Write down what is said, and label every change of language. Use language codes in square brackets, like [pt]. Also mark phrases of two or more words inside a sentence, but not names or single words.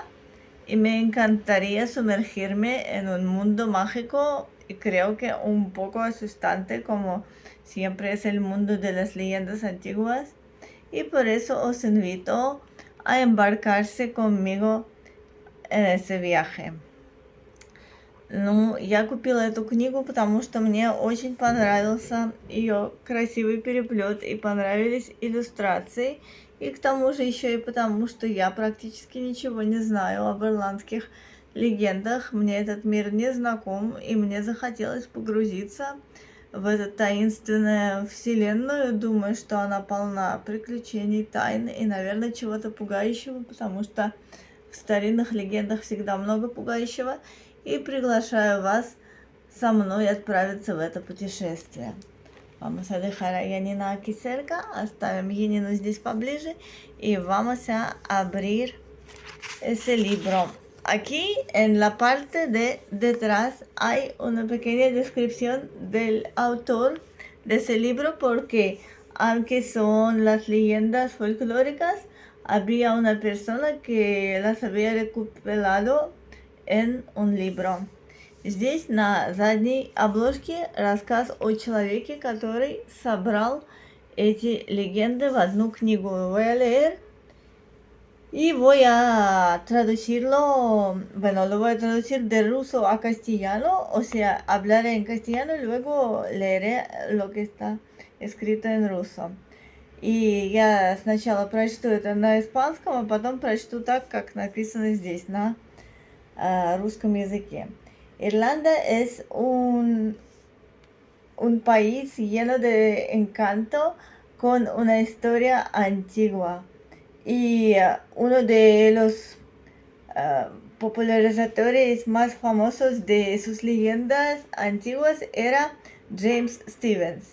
[es] Y me encantaría sumergirme en un mundo mágico y creo que un poco asustante, como siempre es el mundo de las leyendas antiguas. Y por eso os invito a embarcarse conmigo en ese viaje. [ru] Ну, я купила эту книгу, потому что мне очень понравился ее красивый переплет и понравились иллюстрации. И к тому же еще и потому, что я практически ничего не знаю об ирландских легендах. Мне этот мир не знаком, и мне захотелось погрузиться в эту таинственную вселенную. Думаю, что она полна приключений, тайн и, наверное, чего-то пугающего, потому что в старинных легендах всегда много пугающего. И приглашаю вас со мной отправиться в это путешествие. [es] Vamos a dejar a Janina aquí cerca, [ru] оставим Янину здесь поближе [es] y vamos a abrir ese libro. Aquí en la parte de detrás hay una pequeña descripción del autor de ese libro, porque aunque son las leyendas folclóricas, había una persona que las había recopilado en un libro. [ru] Здесь на задней обложке рассказ о человеке, который собрал эти легенды в одну книгу. [es] Voy a leer y voy a traducirlo, bueno, lo voy a traducir de ruso a castellano, o sea, hablaré en castellano y luego leeré lo que está escrito en ruso. [ru] И я сначала прочту это на испанском, а потом прочту так, как написано здесь, на русском языке. [es] Irlanda es un país lleno de encanto con una historia antigua y uno de los popularizadores más famosos de sus leyendas antiguas era James Stephens.